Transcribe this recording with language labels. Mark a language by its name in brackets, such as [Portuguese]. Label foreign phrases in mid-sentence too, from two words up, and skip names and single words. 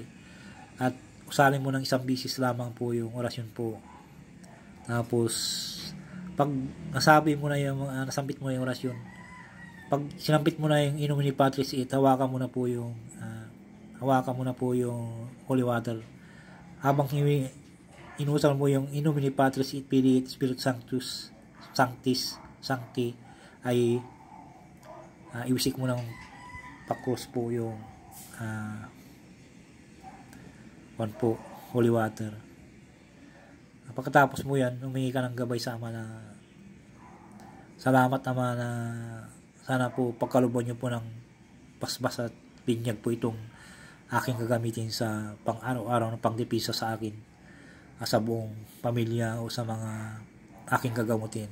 [Filipino] At usalin mo ng isang bisis lamang po yung orasyon po. Tapos pag nasabi mo na yung nasambit mo yung orasyon, pag sinampit mo na yung [Latin] In nomine Patris et, [Filipino] hawakan mo na po yung [English] holy water. [Filipino] Habang inusal mo yung [Latin] In nomine Patris et Filii et Spiritus Sanctus, Sancti [Filipino] ay iwisik mo ng pa-cross po yung po, [English] holy water. [Filipino] Pagkatapos mo yan, humingi ka ng gabay sa Ama na salamat Ama na sana po pagkalooban niyo po ng basbas at binyag po itong aking gagamitin sa pang-araw-araw na pangdipisa sa akin, sa buong pamilya o sa mga aking gagamutin.